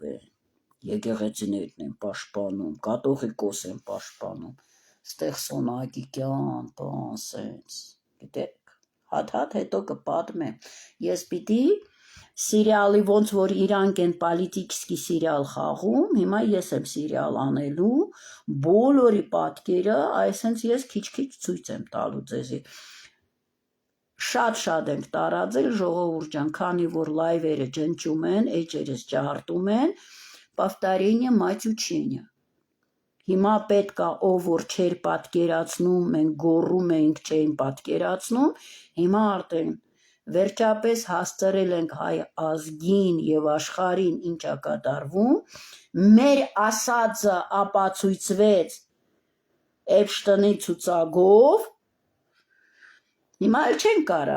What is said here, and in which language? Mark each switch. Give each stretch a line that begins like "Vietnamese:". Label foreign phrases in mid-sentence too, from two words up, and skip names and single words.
Armenian: են, եկեղեցիներն են պաշտպանում, կաթողիկոս են պաշտպանում, ստեղ Սոնագիկյան, բան, սենց, գիտեք, հատ հետո կպատմեմ, ես պիտի սիրիալի ոնց որ իրանք են
Russian: политический сериал
Armenian: խաղում, հիմա ես եմ սիրիալ անելու, բոլորի պատկերը, այսենց ես քիչ-քիչ ցույց եմ տալու ձեզի։ Շատ ենք տարածել ժողովուրդ ջան, քանի որ լայվերը ջնջում են, էջերս ջահարտում են,
Russian: повторение мать учения։
Armenian: Հիմա պետք է ով որ չեր պատկերացնում, մենք գոռում էինք, չէին պատկերացնում, հիմա արդեն վերջապես հասցրել ենք հայ ազգին եւ աշխարհին ինչա կատարվում, մեր ասածը ապացույցվեց Էփշտինի ցուցակով, հիմա էլ չեն կարա,